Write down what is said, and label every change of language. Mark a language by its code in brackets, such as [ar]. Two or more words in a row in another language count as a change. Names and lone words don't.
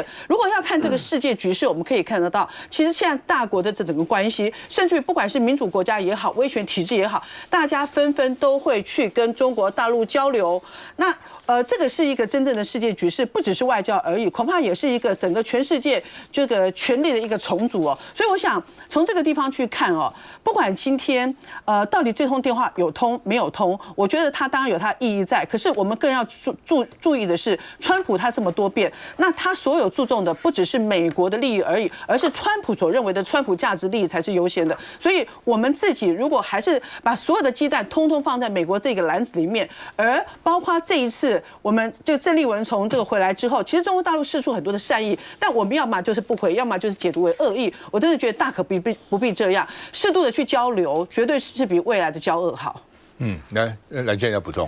[zh] 如果要看這個世界局勢，我們可以看得到，其實現在大國的這整個關係，甚至於不管是民主國家也好、威權體制也好，大家紛紛都會去跟中國大陸交流。那這個是一個真正的世界局勢，不只是外交而已，恐怕也是一個整個全世界這個權力的一個重組哦。所以，我想從這個地方去看哦，不管今天到底這通電話有通沒有通，我覺得它當然有它意義在。可是我們更要注意的是，川普他這麼多變，那他所有注重的不只是美國的利益而已，而是川普所認為的川普價值利益才是優先的。所以，我們自己如果還是把所有的雞蛋通通放在美国這個籃子裡面，而包括這一次我們這個鄭麗文從這個回來之後，其實中國大陸釋出很多的善意，但我們要麼就是不回，要麼就是解讀為惡意。我真的覺得大可不必這樣，適度的去交流，絕對是比未來的交惡好。來藍建要補充。